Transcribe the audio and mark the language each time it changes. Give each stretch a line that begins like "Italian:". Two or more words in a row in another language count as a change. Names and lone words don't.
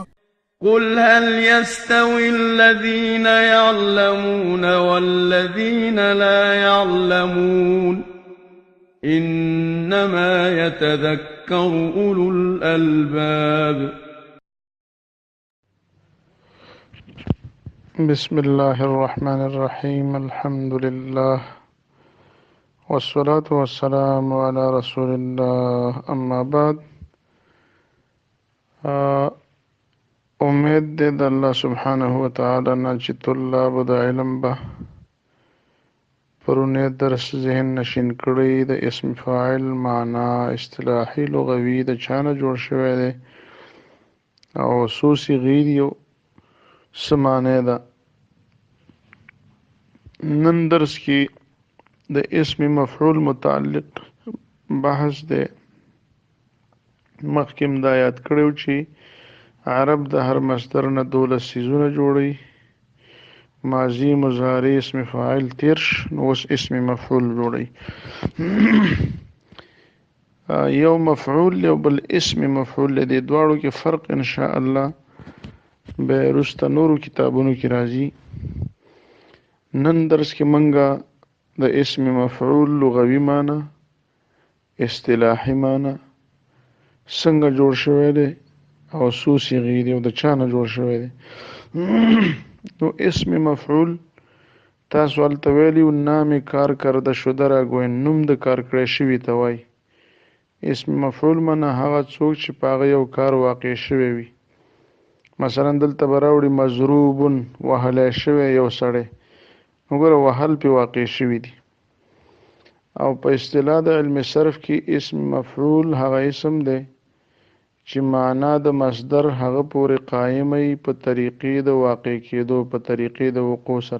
Arabic: قل هل يستوي الذين يعلمون والذين لا يعلمون إنما يتذكر أولو الألباب. بسم الله الرحمن الرحيم. الحمد لله والصلاة والسلام على رسول الله. أما بعد،
Pashto: امید دې د
Arabic: الله سبحانه وتعالی
Pashto: نه چې طلاب د علم به پرونی درس ذهن نشین کړی د اسم فاعل معنا اصطلاحي لغوي د چانه جوړ شوی دی او څو صیغې دي او څه معنی ده. نن درس کې د اسم مفعول متعلق بحث دی. مخکې هم دا یاد کړو چې عرب د هر مصدر نه 12 څیزونه جوړي: ماضی، مضارع، اسم فاعل، ترش، نو اوس اسم مفعول جوړي. یو مفعول یو بل اسم مفعول دې دواړو کې فرق
Arabic: ان شاء الله
Pashto: به رسته نورو کتابونو کې راځي. نن درس کې منګه د اسم مفعول لغوي معنی، اصطلاحي معنی، څنګه جوړ شوی دی او څو صیغې دي او د چا نه جوړ شوی دی. نو اسم مفعول تاسو هلته ویلي و
Persian: نام کار کرده شده را گوین،
Pashto: نوم د کار کړی شوي ته وایي. اسم مفعول معنی هغه څوک چې په هغه یو کار واقع شوی وي. مثلا دلته به راوړي مضروبون، وهلی شوی یو سړی، وګوره وهل پې واقع شوي دي. او په اصطلاح د علم صرف کې اسم مفعول هغه اسم دی چې معنا د مصدر هغه پورې قائم وي په طریقې د واقع کېدو، په طریقې د وقوع سره.